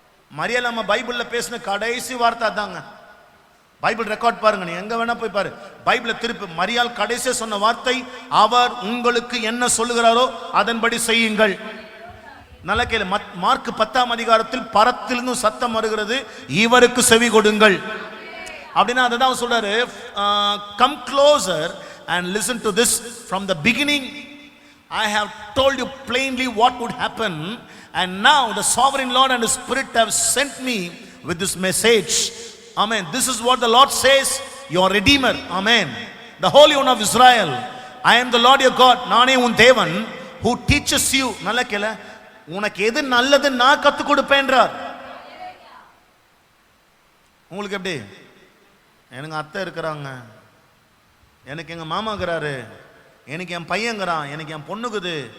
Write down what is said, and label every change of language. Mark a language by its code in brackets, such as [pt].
[ta] மரியாதை நம்ம பைபிள்ல பேசின கடைசி வார்த்தை தாங்க. பைபிள் ரெக்கார்ட் பாருங்க, நீ எங்க வேணா போய் பாரு. பைபிள திருப்பி மரியாள் கடைசியா சொன்ன வார்த்தை, அவர் உங்களுக்கு என்ன சொல்லுகிறாரோ அதன்படி செய்யுங்கள். நல்ல கேளு. மார்க் 10 அதிகாரத்தில் பரத்திலிருந்து சத்தம் வருகிறது, இவருக்கு செவி கொடுங்கள் அப்படின்னா அதுதான் சொல்றாரு. [en] Come closer and listen to this from the beginning. I have told you plainly what would happen, and now the sovereign Lord and His Spirit have sent me with this message. Amen. This is what the Lord says, your Redeemer. Amen. The Holy One of Israel. I am the Lord your God. [ta] நானே உன் தேவன், [en] who teaches you. [ta] நல்ல கேள, உனக்கு எது நல்லது நான் கற்றுக் கொடுப்பேன்றார். உங்களுக்கு எப்படி? எனக்கு அத்தை இருக்கிறாங்க, எனக்கு எங்க மாமா இருக்கிறாரு, எனக்கு என் பையங்கிறான், எனக்கு என் பொண்ணுக்குது.